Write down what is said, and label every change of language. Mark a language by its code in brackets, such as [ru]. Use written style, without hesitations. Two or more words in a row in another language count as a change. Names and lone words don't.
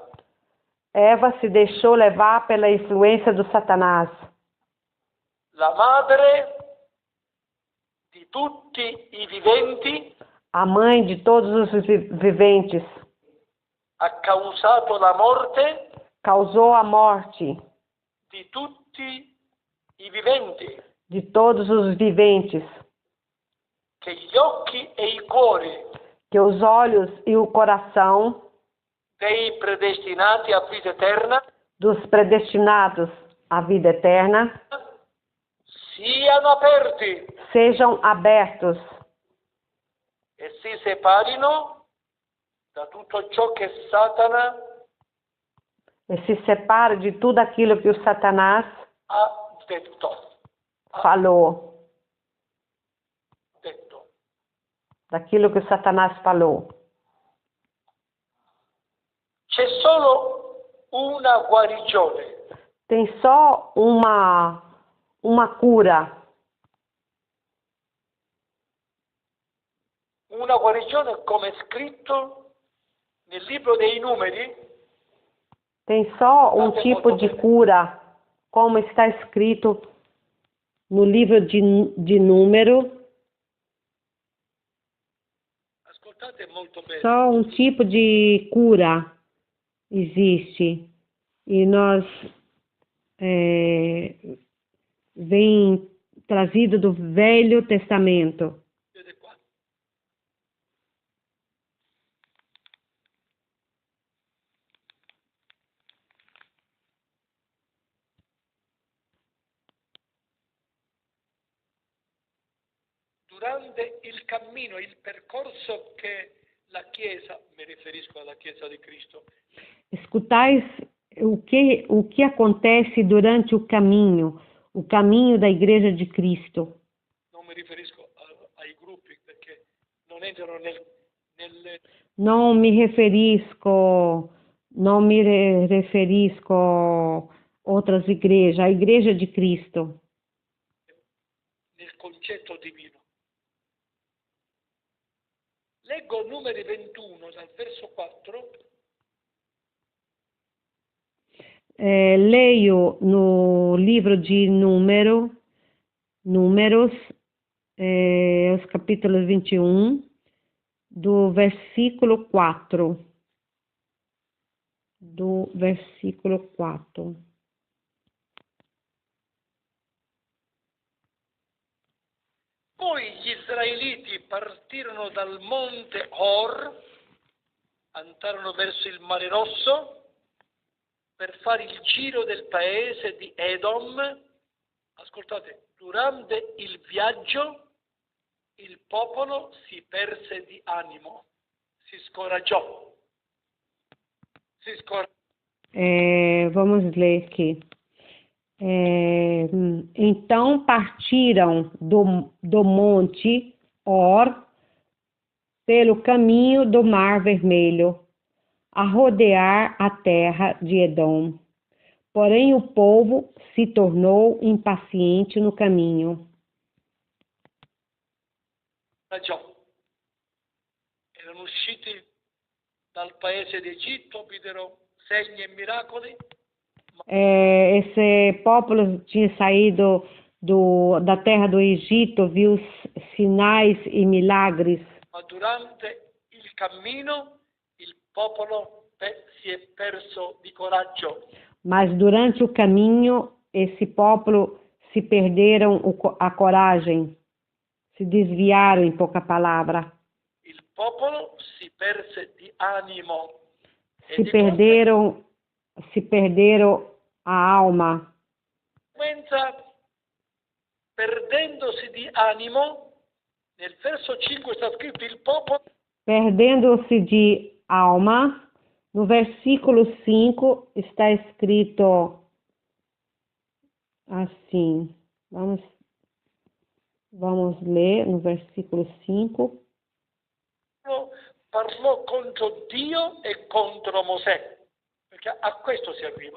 [pt] Eva se deixou levar pela influência do Satanás. [it] La madre di tutti i viventi [pt] A mãe de todos os viventes. [it] ha causato la morte [pt] Causou a morte [it] di tutti i viventi, [pt] de todos os viventes. [it] che gli occhi e i cuori [pt] Que os olhos e o coração [it] dei predestinati a vita eterna [pt] dos predestinados à vida eterna [it] siano aperti [pt] sejam abertos [it] e si separino da tutto ciò che Satana [pt] e se separem de tudo aquilo que o Satanás [it] ha detto. [pt] falou. [it] Detto. [pt] Daquilo que o Satanás falou. [it] C'è solo una guarigione, [pt] Tem só uma cura. [it] una guarigione come scritto nel libro dei numeri, [pt] Tem só um tipo de cura, como está escrito no livro de Número. [it] ascoltate molto bene, [pt] Só um tipo de cura existe. E nós vem trazido do Velho Testamento. [it] vedete qua. Durante il cammino, il percorso che la Chiesa, mi riferisco alla Chiesa di Cristo, [pt] Escutais o que acontece durante o caminho da Igreja de Cristo. [it] non mi riferisco ai gruppi perché non entrano nelle [pt] Não me referisco outras igrejas, a Igreja de Cristo. [it] nel concetto divino. Leggo Numeri 21 dal verso 4 [pt] leio no livro de Números, os capítulos 21, do versículo 4. Do versículo 4. [it] Poi gli israeliti partirono dal monte Hor, andarono verso il Mare Rosso per fare il giro del paese di Edom. Ascoltate, durante il viaggio il popolo si perse di animo, si scoraggiò. [pt] Vamos ler aqui. Então partiram do monte Hor pelo caminho do Mar Vermelho, a rodear a terra de Edom. Porém o povo se tornou impaciente no caminho. [it] Erano usciti dal paese d'Egitto, videro segni e miracoli. [pt] Esse povo tinha saído da terra do Egito, viu sinais e milagres. [it] Ma durante il cammino il popolo si è perso di coraggio. [pt] Mas durante o caminho esse povo se perderam a coragem, se desviaram, em pouca palavra. [it] Il popolo si perse di animo. [pt] Se perderam a alma. [it] Perdendosi di animo, nel verso 5 sta scritto il popolo. [pt] Perdendo-se de alma, no versículo 5 está escrito assim. Vamos ler no versículo 5. [it] Parlò contro Dio e contro Mosè, perché a questo si arriva.